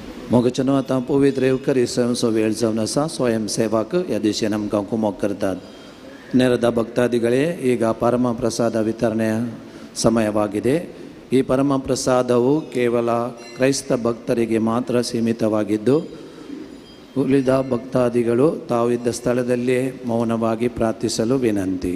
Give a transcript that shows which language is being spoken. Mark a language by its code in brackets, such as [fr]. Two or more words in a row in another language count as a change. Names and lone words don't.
[kok] मोगाच्यान आतां पवित्र येवकारी स्वयंचो वेळ जावन आसा. स्वयंसेवक ह्या दिशेन आमकां कुमोग करतात. [kn] ನೇರದ ಭಕ್ತಾದಿಗಳೇ, ಈಗ ಪರಮ ಪ್ರಸಾದ ವಿತರಣೆಯ ಸಮಯವಾಗಿದೆ. ಈ ಪರಮ ಪ್ರಸಾದವು ಕೇವಲ ಕ್ರೈಸ್ತ ಭಕ್ತರಿಗೆ ಮಾತ್ರ ಸೀಮಿತವಾಗಿದ್ದು, ಉಳಿದ ಭಕ್ತಾದಿಗಳು ತಾವಿದ್ದ ಸ್ಥಳದಲ್ಲಿಯೇ ಮೌನವಾಗಿ ಪ್ರಾರ್ಥಿಸಲು ವಿನಂತಿ.